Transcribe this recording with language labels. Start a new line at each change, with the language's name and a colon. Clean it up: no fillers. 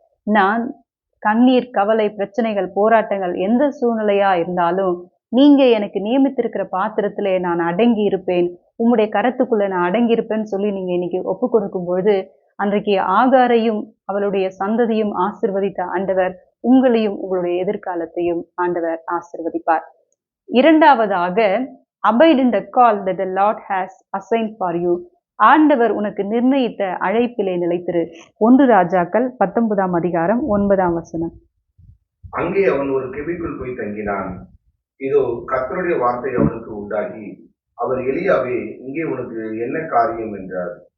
Tamil: நான் கண்ணீர், கவலை, பிரச்சனைகள், போராட்டங்கள் எந்த சூழ்நிலையா இருந்தாலும் நீங்க எனக்கு நியமித்திருக்கிற பாத்திரத்திலே நான் அடங்கி இருப்பேன், உம்முடைய கரத்துக்குள்ள நான் அடங்கி இருப்பேன்னு சொல்லி நீங்க இன்னைக்கு ஒப்பு கொடுக்கும் பொழுது அன்றைக்கு ஆகாரையும் அவளுடைய சந்ததியும் ஆசீர்வதித்த ஆண்டவர் உங்களையும் உங்களுடைய எதிர்காலத்தையும் ஆண்டவர் ஆசீர்வதிப்பார். இரண்டாவதாக,
English: abide in the call that the Lord has assigned for you.
Tamil: ஆண்டவர் உனக்கு நிர்ணயித்த அழைப்பிலே நிலைத்திரு. 1 ராஜாக்கள் 19ஆம் அதிகாரம் 9ஆம் வசனம். அங்கே அவன் ஒரு கெபிக்குள் போய் தங்கினான். இதோ கர்த்தருடைய வார்த்தை அவனுக்கு உண்டாகி, அவர் எலியாவே, இங்கே உனக்கு என்ன காரியம் என்றார்.